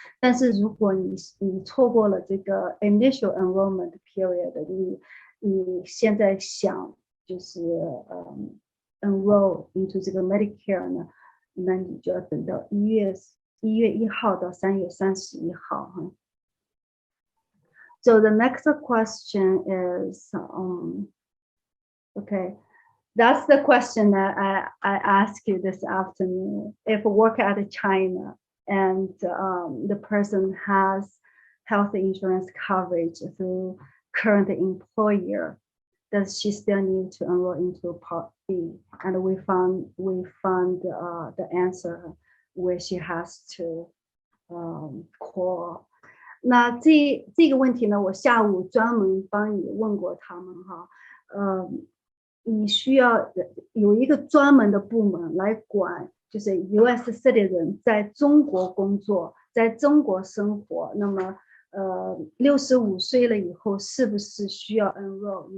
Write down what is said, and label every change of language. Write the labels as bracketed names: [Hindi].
[Chinese] 但是如果你错过了这个 initial enrollment period，你现在想就是 [English] enroll into [Chinese] 这个 Medicare 呢，那你就要等到1月1号到3月31号哈。 [English] So the next question is, okay, that's the question that I asked you this afternoon. If you work at China and the person has health insurance coverage through current employer, does she still need to enroll into Part B? And we found the answer where she has to call. [Chinese] 那这个问题呢，我下午专门帮你问过他们哈，你需要有一个专门的部门来管，就是 US citizen 在中国工作，在中国生活，那么65岁了以后是不是需要 enroll？